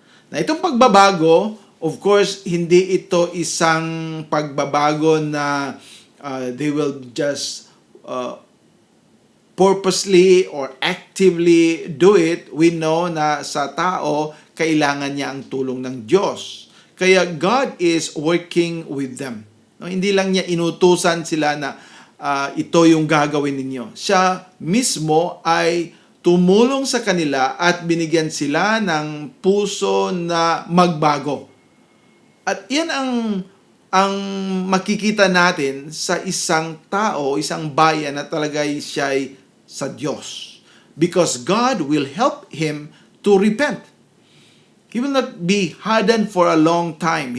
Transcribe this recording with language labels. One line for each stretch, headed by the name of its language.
Filipino: Na itong pagbabago, of course, hindi ito isang pagbabago na
English: they will just purposely or actively do it. We know
Filipino: na sa tao, kailangan niya ang tulong ng Diyos.
English: Kaya God is working with them.
Filipino: No, hindi lang niya inutusan sila na ito yung gagawin ninyo. Siya mismo ay tumulong sa kanila at binigyan sila ng puso na magbago. At yan ang makikita natin sa isang tao, isang bayan na talaga siya'y sa Diyos.
English: Because God will help him to repent. He will not be hardened for a long time.